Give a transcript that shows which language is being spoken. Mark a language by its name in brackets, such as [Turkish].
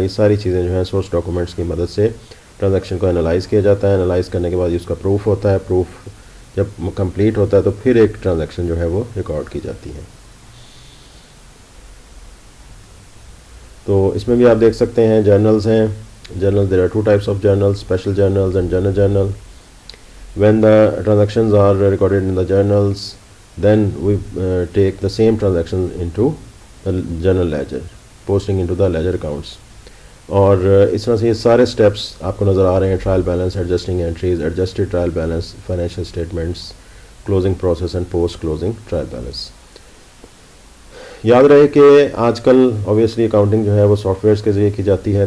[Urdu] یہ ساری چیزیں جو ہیں سورس ڈاکومنٹس کی مدد سے ٹرانزیکشن کو انالائز کیا جاتا ہے. انالائز کرنے کے بعد اس کا پروف ہوتا ہے. پروف جب کمپلیٹ ہوتا ہے تو پھر ایک ٹرانزیکشن جو ہے وہ ریکارڈ کی جاتی ہے. تو اس میں بھی آپ دیکھ سکتے ہیں جرنلز ہیں. [English] Journal there are 2 types of journals, special journals and general journal. When the transactions are recorded in the journals, then we take the same transactions into the general ledger, posting into the ledger accounts. [Urdu] اور اس طرح سے یہ سارے steps آپ کو نظر آ رہے ہیں. Trial balance, adjusting entries, adjusted trial balance, financial statements, closing process and post closing trial balance. یاد رہے کہ آج کل اوبیسلی اکاؤنٹنگ جو ہے وہ سافٹ ویئرس کے ذریعے کی جاتی ہے.